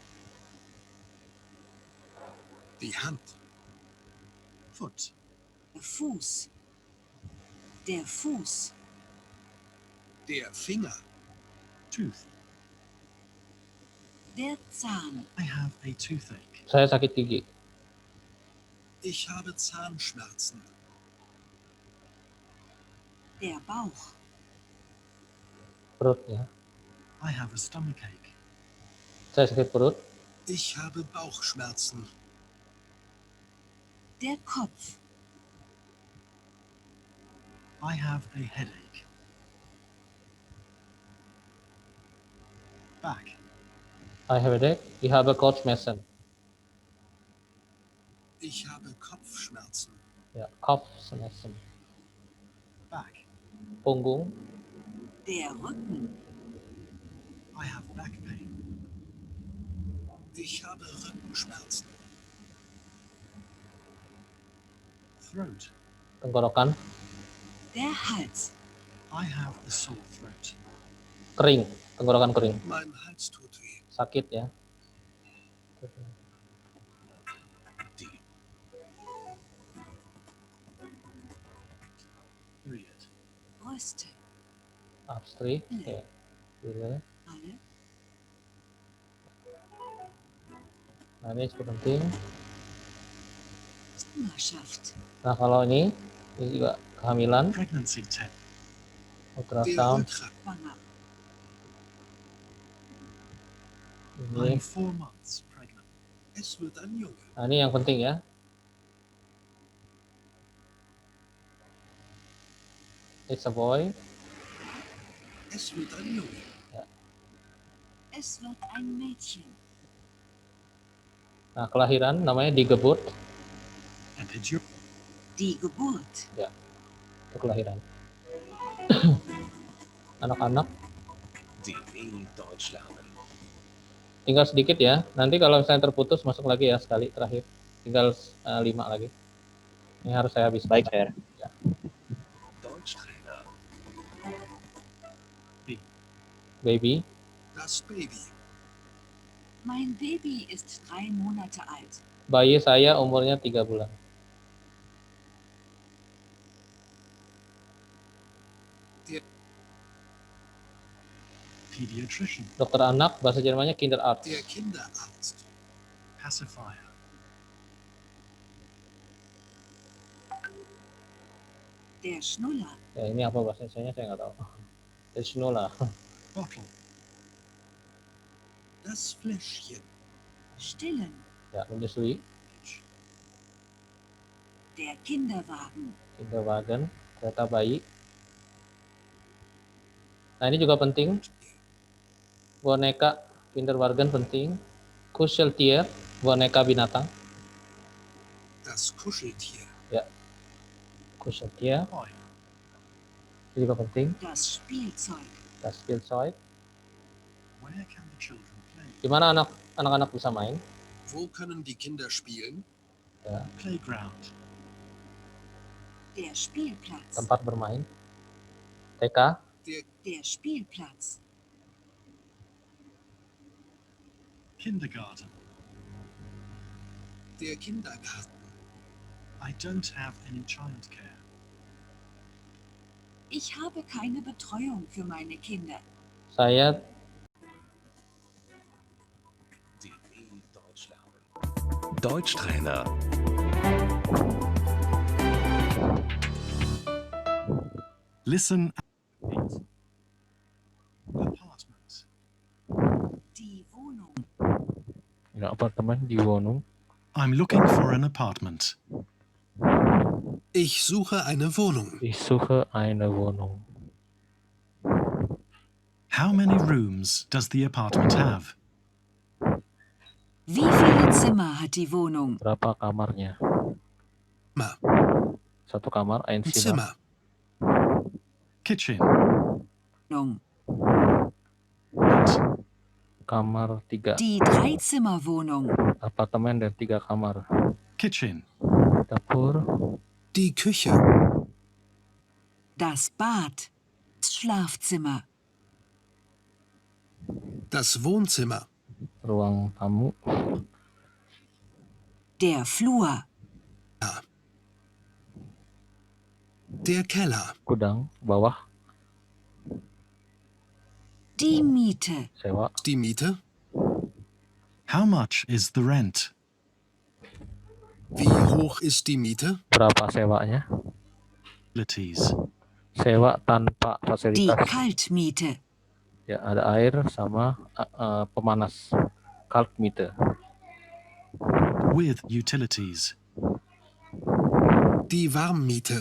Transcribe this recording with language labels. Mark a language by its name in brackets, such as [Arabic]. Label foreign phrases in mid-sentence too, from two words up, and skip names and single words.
[German] Die Hand. [English] Foot. [German] Der Fuß. Der Fuß. Der Finger. [English] Tooth. [German] Der Zahn. [English] I have a toothache. [Indonesian] Saya sakit gigi. [German] Ich habe Zahnschmerzen. Der Bauch. [Indonesian] Perut ya. [English] I have a stomachache. [Indonesian] Saya sakit perut. [German] Ich habe Bauchschmerzen. Der Kopf. [English] I have a headache. Back. I have a headache. [German] Ich habe Kopfschmerzen. Ich habe Kopfschmerzen. Ya, Kopfschmerzen. [English] Back. [Indonesian] Punggung. [German] Der Rücken. [English] I have back pain. [German] Ich habe Rückenschmerzen. [English] Throat. [Indonesian] Tenggorokan. [German] Der Hals. [English] I have a sore throat. [Indonesian] Kering. Tenggorokan kering. [German] Mein Hals tut weh. [Indonesian] Sakit ya. [German] Die [English] Period. [German] Brüste. [Indonesian] Abstrik. Ya. Gila. [German] Alle. [Indonesian] Nah, ini cukup penting. [German] Schwangerschaft. [Indonesian] Nah, kalau ini juga kehamilan, [English] Pregnancy test. [German] Der [English] ultrasound, Ultra. [German] Schwanger. [Indonesian] ini. [English] I'm 4 months pregnant. [German] Es wird ein Junge. [Indonesian] Nah, ini yang penting ya. [English] It's a boy. [German] Es wird ein Junge. Es wird ein Mädchen. [Indonesian] Nah, kelahiran namanya [German] die Geburt. [English] And it's your [German] Die Geburt. [Indonesian] Itu kelahiran. Anak-anak [German] DW Deutsch lernen. [Indonesian] tinggal sedikit ya. Nanti kalau misalnya terputus masuk lagi ya sekali terakhir. Tinggal 5 lagi. Ini harus saya habiskan. Baik, [German] Herr. Deutschtrainer. [English] Baby, [German] Das Baby. Mein Baby ist 3 Monate alt. [Indonesian] bayi saya umurnya 3 bulan. [English] pediatrician. [Indonesian] Dokter anak bahasa Jermannya Kinderarzt. [German] Der Kinderarzt. [English] Pacifier. [German] Der Schnuller. [Indonesian] Ya, ini apa bahasa Indonesia saya nggak tahu. [German] Der Schnuller. [English] Bottle. [German] Das Fläschchen. Stillen. [Indonesian] Ya, menyusui. [German] Der Kinderwagen. Kinderwagen, [Indonesian] kereta bayi. Nah, ini juga penting. Boneka Kinderwagen penting. Kuscheltier, boneka binatang. [German] Das Kuscheltier. Kuscheltier, [English] Toy. [Indonesian] itu juga penting. [German] Das Spielzeug. Das Spielzeug. [English] Where can the children play? [Indonesian] Di mana anak-anak bisa main? [German] Wo können die Kinder spielen? [English] Playground. [German] Der Spielplatz. [Indonesian] Tempat bermain. TK, [German] Der Spielplatz. Kindergarten. Der Kindergarten. [English] I don't have any childcare. [German] Ich habe keine Betreuung für meine Kinder. [Indonesian] saya [German] DW Deutsch lernen. Deutschtrainer. [English] Listen. Apartment. [German] Die Wohnung. [Indonesian] ya, apartemen di Wohnung. [English] I'm looking for an apartment. [German] Ich suche eine Wohnung. Ich suche eine Wohnung. [English] How many rooms does the apartment have? [German] Wie viele Zimmer hat die Wohnung? [Indonesian] Berapa kamarnya? Ma. Satu kamar, [German] ein Ein Zimmer. Zimmer. [English] Kitchen. [German] Wohnung. [Indonesian] Kamar 3. [German] Die Dreizimmerwohnung. [Indonesian] Apartemen dan 3 kamar. [English] Kitchen. [Indonesian] Dapur, [German] Die Küche. Das Bad. Das Schlafzimmer. Das Wohnzimmer. [Indonesian] ruang tamu, [German] Der Flur. Der Keller. [Indonesian] gudang, bawah, [German] Die Miete. [Indonesian] sewa, [German] Die Miete. [English] How much is the rent? [German] Wie hoch ist die Miete? [Indonesian] berapa sewanya? [English] Utilities. [Indonesian] Sewa tanpa [German] Die [Indonesian] fasilitas. [German] Kaltmiete. [Indonesian] Ya, ada air sama pemanas. [German] Kaltmiete. [English] With utilities. [German] Die Warmmiete.